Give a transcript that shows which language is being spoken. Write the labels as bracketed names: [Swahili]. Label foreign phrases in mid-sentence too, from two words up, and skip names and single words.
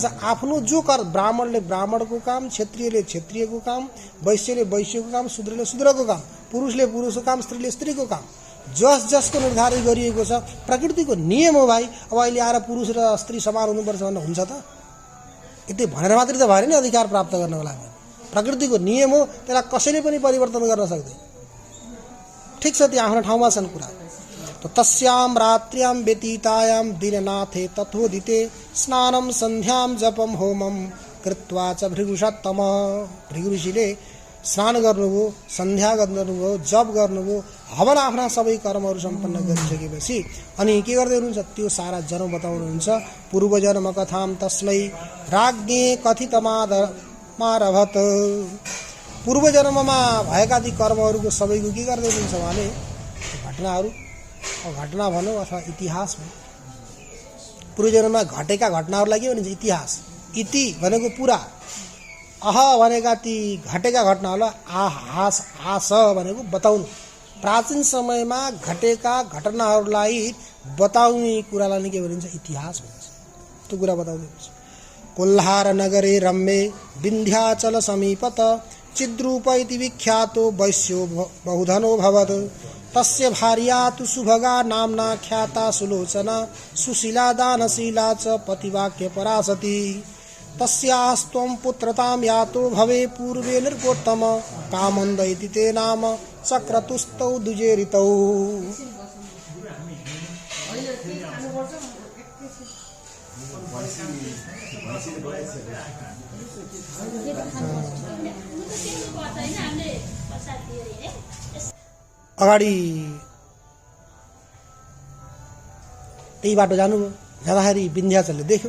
[Nepali] आफ्नो जो ब्राह्मणले ब्राह्मणको काम, क्षत्रियले क्षत्रियको काम, वैश्यले वैश्यको काम, शूद्रले शूद्रको काम, पुरुषले पुरुषको काम, स्त्रीले स्त्रीको काम, जसको निर्धारित गरिएको छ। प्रकृतिको नियम हो भाइ। अब अहिले आएर पुरुष र स्त्री समान हुनुपर्छ भन्ने हुन्छ त? यति भनेर मात्रै त भएन नि अधिकार प्राप्त गर्नको लागि। प्रकृतिको नियम हो, त्यसलाई कसैले पनि परिवर्तन गर्न सक्दैन। ठिक छ, त्यो आफ्नो ठाउँमा छन् कुरा। [Sanskrit] तस्याम रात्र्याम व्यतीतायाम दिननाथे तथोदिते स्नानम सन्ध्याम जपम होमम कृत्वा च भृगुषत्तम, [Nepali] भृगु ऋषिले स्नान गर्नुभयो, सन्ध्या गर्नुभयो, जप गर्नुभयो, हवन आफ्ना सबै कर्महरू सम्पन्न गरिसकेपछि अनि के गर्दै हुनुहुन्छ? त्यो सारा जन्म बताउनुहुन्छ। [Sanskrit] पूर्वजन्म कथाम तस्मै राज्ञे कथितमारभत, [Nepali] पूर्वजन्ममा भएका ती कर्महरूको सबैको के गर्दै हुनुहुन्छ भने घटनाहरू, घटना भनौँ अथवा इतिहास भनौँ। पूर्वजन्ममा घटेका घटनाहरूलाई के भनिन्छ? इतिहास। इति भनेको पुरा, अह भनेका ती घटेका घटनाहरूलाई आहास, आस भनेको बताउनु। प्राचीन समयमा घटेका घटनाहरूलाई बताउने कुरालाई नै के भनिन्छ? इतिहास भनिन्छ। त्यो कुरा बताउँदै हुन्छ। [Sanskrit] कोल्हार नगरे रम्ये विन्ध्याचल समीपत चिद्रूप इति विख्यातो वैश्यो बहुधनो भवत्, तस्य भार्या तु सुभगा नाम्ना ख्याता सुलोचना सुशीला दानशीला च पतिवाक्य परासती, तस्यास्त्वं पुत्रतां यातो भवे पूर्वे नृपोत्तम, कामन्द इति ते नाम चक्रतुस्तौ द्विजेरितौ। [Nepali] अगाडि त्यही बाटो जानुभयो, जाँदाखेरि विन्ध्याचलले देख्यो।